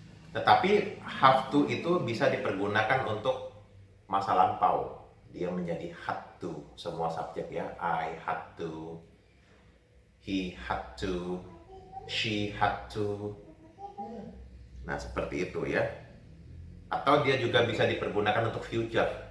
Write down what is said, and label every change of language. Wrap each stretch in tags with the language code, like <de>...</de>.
<id>Tetapi have to itu bisa dipergunakan untuk masa lampau. Dia menjadi had to, semua subjek ya.</id> <en>I had to, he had to, she had to.</en> <id>Nah, seperti itu ya. Atau dia juga bisa dipergunakan untuk future.</id>